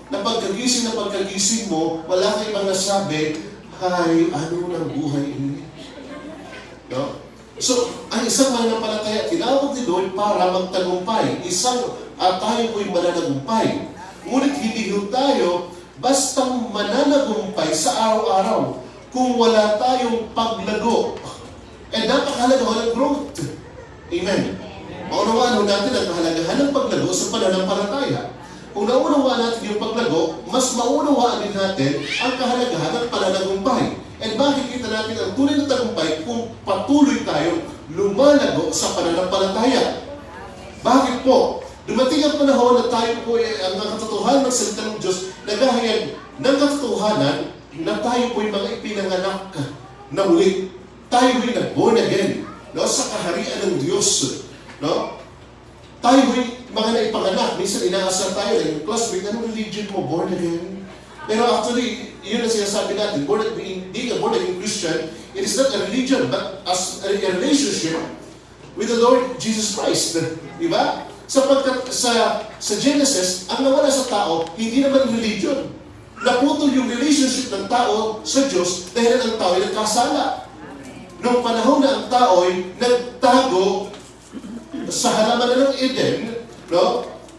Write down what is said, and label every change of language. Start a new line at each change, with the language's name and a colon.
Filipino: Na pagkagising mo, wala kang ibang nasabi, "Hay, ano ng buhay ini?" No? So, ang isang mananampalataya, tinawag ni Lord para magtagumpay. Tayo po'y mananagumpay. Ngunit hindi tayo bastang mananagumpay sa araw-araw kung wala tayong paglago. Napakahalaga ng growth. Amen. Maunawaan natin ang kahalagahan ng paglago sa pananampalataya. Kung naunawaan natin yung paglago, mas maunawaan din natin ang kahalagahan ng pananagumpay. And makikita natin ang tunay na tagumpay kung patuloy tayong lumalago sa pananampalataya. Bakit po? Dumating ang panahon na tayo po ang katotohanan ng salita ng Diyos, naghahayag ng katotohanan na tayo po yung mga ipinanganak na muli. Tayo po'y nag-born again, no? Sa kaharian ng Diyos. No? Tayo po'y mga naipanganak. Minsan inaasar tayo na yung classmate, anong religion mo? Born again? Pero actually, yun ang sinasabi natin,
English: being a born again Christian, it is not a religion, but as a relationship with the Lord Jesus Christ.
Filipino: Diba? Sapagkat sa Genesis, ang nawala sa tao, hindi naman religion. Naputol yung relationship ng tao sa Diyos dahil ang tao ay nagkasala. nung panahon na ang tao'y nagtago sa halaman ng Eden, no?